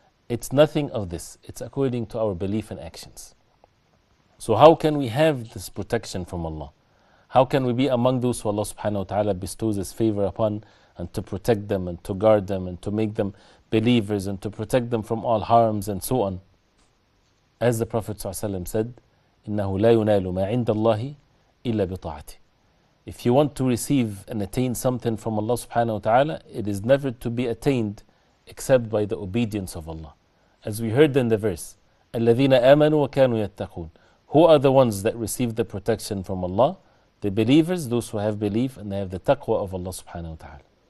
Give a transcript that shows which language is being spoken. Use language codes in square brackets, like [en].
[en] It's nothing of this. It's according to our belief and actions. So how can we have this protection from Allah? How can we be among those who Allah subhanahu wa ta'ala bestows His favor upon, and to protect them and to guard them and to make them believers and to protect them from all harms and so on? As the Prophet ﷺ said, [ar] إِنَّهُ لَا يُنَالُ مَا عِنْدَ اللَّهِ إِلَّا بِطَاعَتِهِ. [en] If you want to receive and attain something from Allah subhanahu wa ta'ala, it is never to be attained except by the obedience of Allah. As we heard in the verse, [ar] الَّذِينَ آمَنُوا وَكَانُوا يَتَّقُونَ. [en] Who are the ones that receive the protection from Allah? The believers, those who have belief and they have the taqwa of Allah subhanahu wa ta'ala.